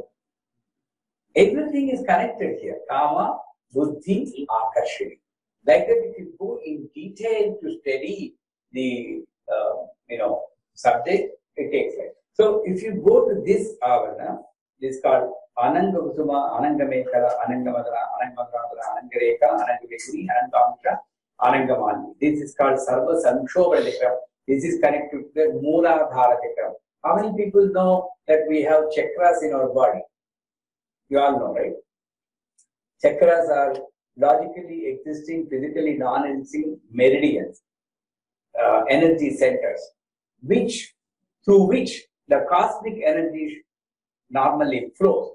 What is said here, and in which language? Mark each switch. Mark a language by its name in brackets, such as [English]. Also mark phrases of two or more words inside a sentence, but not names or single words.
[English] Everything is connected here. Kama, Buddhi, Akarshani. Like that, if you go in detail to study the subject, it takes like. So if you go to this avarana, this is called Ananga Kusuma, Ananga Mekala, Ananga Madara, Ananga Madara, Ananga Reka, Ananga Vekuri, Ananga Ananga Mali. This is called Sarva Sanshobhadikram. This is connected to the Mooladharadikram. How many people know that we have chakras in our body? You all know, right? Chakras are logically existing, physically non-existing meridians, energy centers, through which the cosmic energy normally flows.